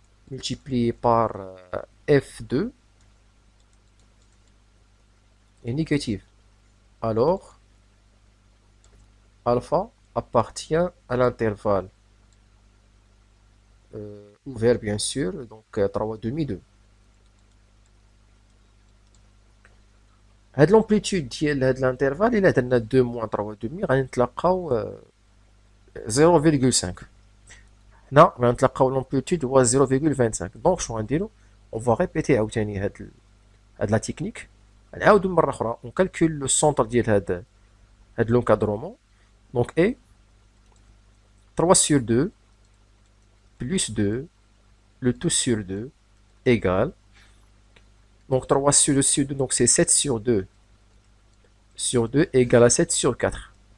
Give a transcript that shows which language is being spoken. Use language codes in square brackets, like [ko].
[fr] multiplié par f2 est négative. Alors, alpha appartient à l'intervalle ouvert bien sûr, donc 3 demi 2. [ar] هاد l'amplitude ديال هاد l'intervalle إلا درنا [fr] 2 moins 3 demi [ar] غادي نتلقاو 0,5. هنا غادي نتلقاو l'amplitude هو 0,25. دونك شنو غنديرو؟ [fr] on va répéter [ar] عاوتاني هاد لا تكنيك، نعاودو مرة أخرى [fr] on calcule le centre [ar] ديال هاد l'encadrement. [fr] Donc et 3 sur 2 plus 2 le tout sur 2 égale, donc 3 sur 2 sur 2, donc c'est 7 sur 2 égale à 7 sur 4.